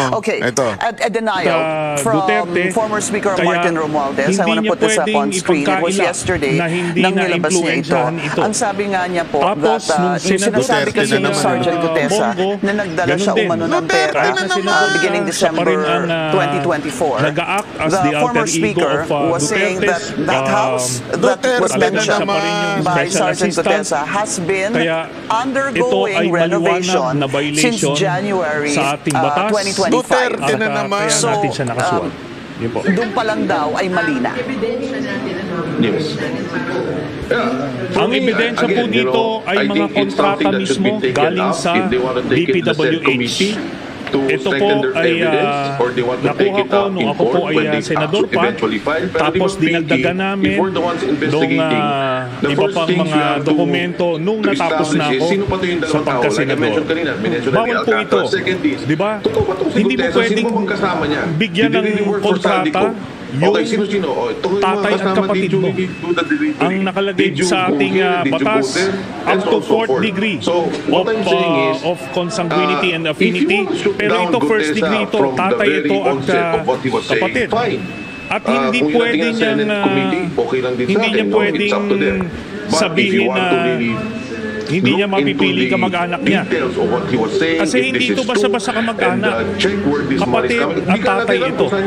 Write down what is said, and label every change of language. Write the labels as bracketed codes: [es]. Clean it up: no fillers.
[en] Okay, a denial from former Speaker Martin Romualdez. I want to put this up on screen. It was yesterday [tl] nang nilabas niya ito. Ang sabi nga niya po, [en] that [tl] yung sinasabi kasi ng Sergeant Gutesa na nagdala siya umano ng pera [en] beginning December 2024. The former Speaker was saying that that house that was mentioned by Sergeant Gutesa has been undergoing renovation since January 2025. [tl] So, doon pa lang daw ay mali na. Yes. Ang ebidensya po dito ay mga kontrata mismo galing sa DPWH. Ito po ay nakuha ko nung ako po ay senador pa. Tapos dinagdagan namin nung iba pang mga dokumento nung natapos na ako sa pagkasenador. Bawal po ito. Diba? Hindi mo pwedeng bigyan ng kontrata yung tatay at kapatid mo. Ang nakalagay sa ating batas, [en] up to 4th degree of consanguinity and affinity. [tl] Pero ito, first degree ito, tatay ito at kapatid. At hindi pwede niyang, hindi niya pwedeng sabihin na hindi niya mapipili kamag-anak niya. Kasi hindi ito basta-basta kamag-anak. Kapatid at tatay ito.